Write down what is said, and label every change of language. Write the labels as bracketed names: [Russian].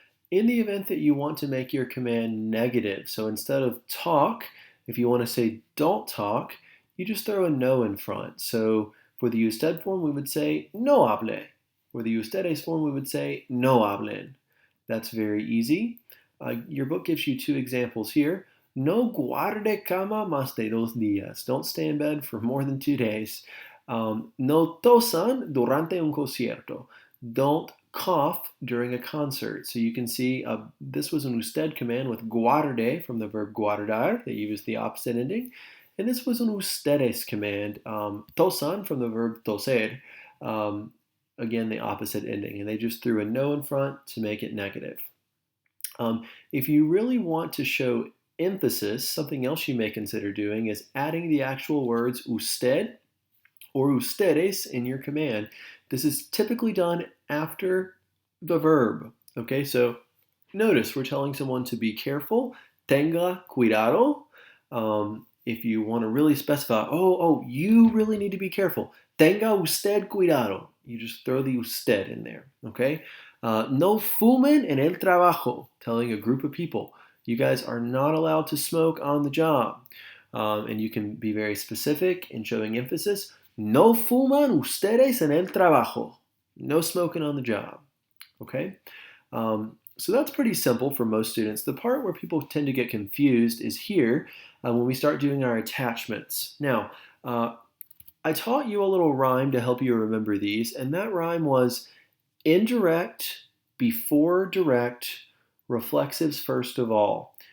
[English] In the event that you want to make your command negative, so instead of talk, if you want to say don't talk, you just throw a no in front. So for the usted form, we would say [Spanish] no hable. [English] For the ustedes form, we would say [Spanish] no hablen. [English] That's very easy. Your book gives you two examples here. [Spanish] No guarde cama más de 2 días. [English] Don't stay in bed for more than 2 days. [Spanish] No tosan durante un concierto. [English] Don't cough during a concert. So you can see this was an usted command with guarde from the verb guardar that used the opposite ending. And this was an ustedes command, tosan from the verb toser, again the opposite ending. And they just threw a no in front to make it negative. If you really want to show emphasis, something else you may consider doing is adding the actual words usted or ustedes in your command. This is typically done after the verb. Okay, so notice we're telling someone to be careful, [Spanish] tenga cuidado. [English] If you want to really specify, you really need to be careful, [Spanish] tenga usted cuidado. [English] You just throw the usted in there, okay? [Spanish] No fumen en el trabajo, [English] telling a group of people, you guys are not allowed to smoke on the job. And you can be very specific in showing emphasis. [Spanish] No fuman ustedes en el trabajo. [English] No smoking on the job, okay? So that's pretty simple for most students. The part where people tend to get confused is here when we start doing our attachments. Now, I taught you a little rhyme to help you remember these, and that rhyme was indirect before direct, reflexives first of all.